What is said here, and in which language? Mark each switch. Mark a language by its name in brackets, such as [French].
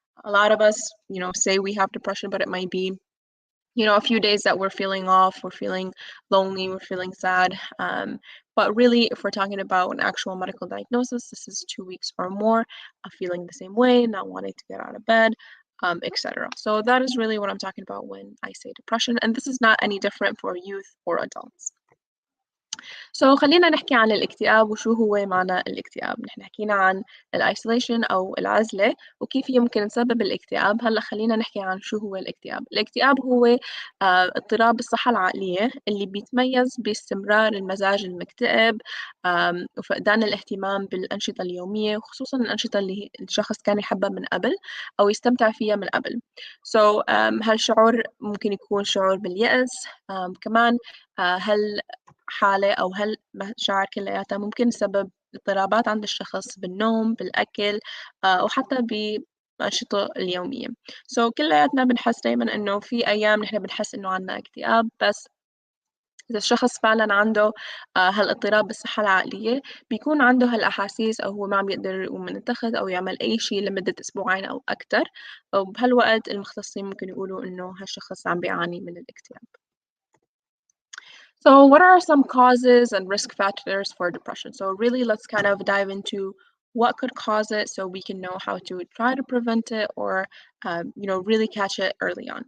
[English] A lot of us, say we have depression, but it might be a few days that we're feeling off, we're feeling lonely, we're feeling sad. But really, if we're talking about an actual medical diagnosis, this is 2 weeks or more of feeling the same way, not wanting to get out of bed, etc. So that is really what I'm talking about when I say depression, and this is not any different for youth or adults. [Arabic] خلينا نحكي عن الاكتئاب وشو هو معنى الاكتئاب. نحن حكينا عن الايسوليشن أو العزلة وكيف يمكن تسبب الاكتئاب. هلا خلينا نحكي عن شو هو الاكتئاب. الاكتئاب هو اضطراب بالصحة العقلية اللي بيتميز باستمرار المزاج المكتئب وفقدان الاهتمام بالأنشطة اليومية، وخصوصا الأنشطة اللي الشخص كان يحبها من قبل أو يستمتع فيها من قبل. هالشعور ممكن يكون شعور باليأس، كمان هالحالة أو هالمشاعر كلياتها ممكن تسبب اضطرابات عند الشخص بالنوم، بالأكل، وحتى بالأنشطة اليومية. كلياتنا بنحس دايما إنه في أيام نحن بنحس إنه عنا اكتئاب، بس إذا الشخص فعلا عنده هالاضطراب بالصحة العقلية بيكون عنده هالأحاسيس أو هو ما عم يقدر يقوم من التخت أو يعمل أي شيء لمدة أسبوعين أو أكتر، وبهالوقت المختصين ممكن يقولوا إنه هالشخص عم بيعاني من الاكتئاب. [English] So what are some causes and risk factors for depression? So really, let's kind of dive into what could cause it so we can know how to try to prevent it or, really catch it early on.